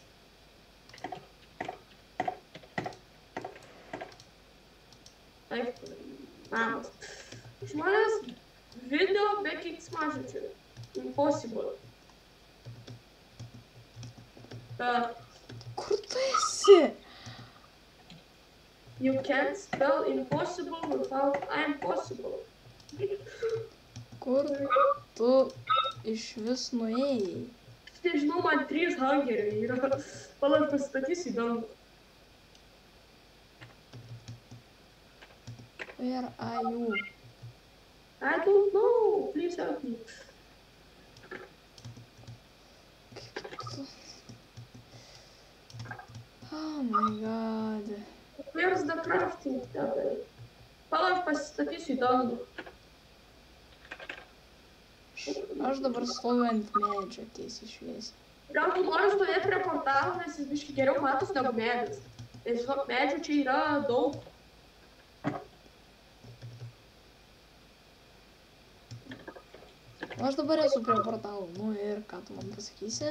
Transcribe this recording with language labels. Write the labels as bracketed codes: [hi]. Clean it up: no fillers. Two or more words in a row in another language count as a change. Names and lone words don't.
[lt] Taip, namas. Žmonės video be keiksmažodžių. [en] Impossible. [lt] Kur tu esi? [en] You can't spell impossible without I'm possible. [lt] Kur tu iš vis nuėjai? Aš nežinau, man 3 hangeriai yra. Palauk, pasistatysiu į dangų. [en] Where are you? I don't know. Please help me. Oh my god. Where's the crafting table? [lt] Pala, aš pasistatysiu į dangų. Aš dabar stoviu ant medžio tiesiai šviesiai. Gal tu nori stovėti prie portalo, nes jis biškai geriau matos negu medis. Nes žinok, medžių čia yra daug. Aš dabar esu prie portalo, nu ir ką tu man pasakysi?